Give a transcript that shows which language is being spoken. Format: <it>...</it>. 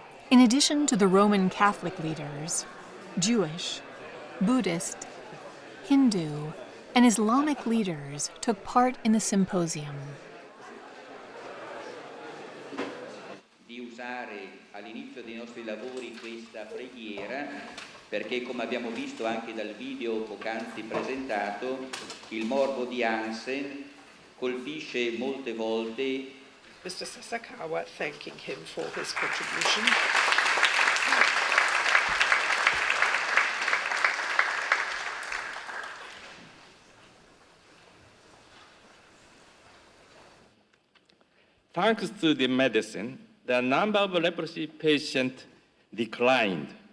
<en>In addition to the Roman Catholic leaders, Jewish, Buddhist, Hindu, and Islamic leaders took part in the symposium.</en> <it>Di usare all'inizio dei nostri lavori questa preghiera perché, come abbiamo visto anche dal video poc'anzi presentato, il morbo di Hansen colpisce molte volte.</it> <en>Mr. Sasakawa thanking him for his contribution. Thanks to the medicine, the number of leprosy patients declined.</en>